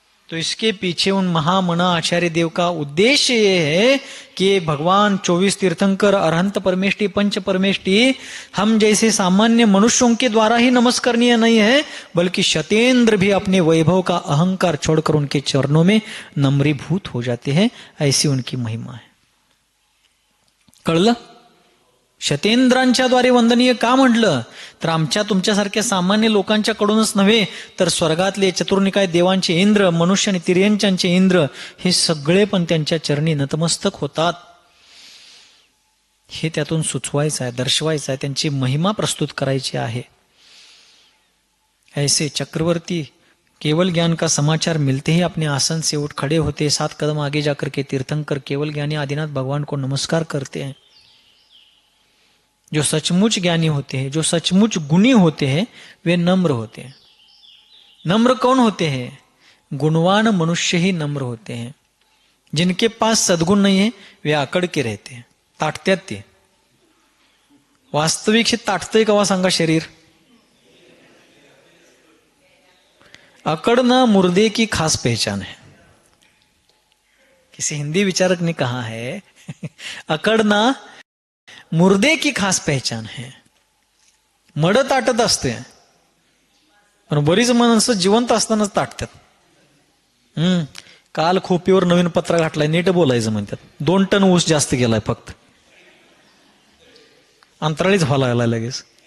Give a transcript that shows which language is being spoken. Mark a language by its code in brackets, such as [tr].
[hi] तो इसके पीछे उन महामना आचार्य देव का उद्देश्य ये है कि भगवान 24 तीर्थंकर, अरहंत परमेष्टि, पंच परमेष्टि हम जैसे सामान्य मनुष्यों के द्वारा ही नमस्करणीय नहीं है, बल्कि शतेंद्र भी अपने वैभव का अहंकार छोड़कर उनके चरणों में नम्रीभूत हो जाते हैं। ऐसी उनकी महिमा है। [mr] कळलं? शतेंद्रांच्या द्वारे वंदनीय का म्हटलं? तर आमच्या तुमच्यासारख्या सामान्य लोकांच्याकडूनच नव्हे, तर स्वर्गातले चतुर्निकाय देवांचे इंद्र, मनुष्य आणि तिर्यंचांचे इंद्र हे सगळे पण त्यांच्या चरणी नतमस्तक होतात। हे त्यातून सुचवायचं आहे, दर्शवायचं आहे, त्यांची महिमा प्रस्तुत करायची आहे। [hi] ऐसे चक्रवर्ती केवल ज्ञान का समाचार मिलते ही अपने आसन से उठ खड़े होते, 7 कदम आगे जाकर के तीर्थंकर केवल ज्ञानी आदिनाथ भगवान को नमस्कार करते हैं। जो सचमुच ज्ञानी होते हैं, जो सचमुच गुणी होते हैं, वे नम्र होते हैं। नम्र कौन होते हैं? गुणवान मनुष्य ही नम्र होते हैं। जिनके पास सद्गुण नहीं है वे आकड़ के रहते हैं, [mr] ताटत्यात ते। वास्तविक हे ताटतंय कवा सांगा शरीर? [hi] अकड़ना मुर्दे की खास पहचान है। किसी हिंदी विचारक ने कहा है अकड़ना मुर्दे की खास पहचान है। [mr] मड ताटत असते, पण बरीच माणसं जिवंत असतानाच ताटतात। काल खोपीवर नवीन पत्रा घातलाय, नीट बोलायचं म्हणतात। 2 टन ऊस जास्त गेलाय फक्त, अंतराळीच व्हायला लागला लगेच।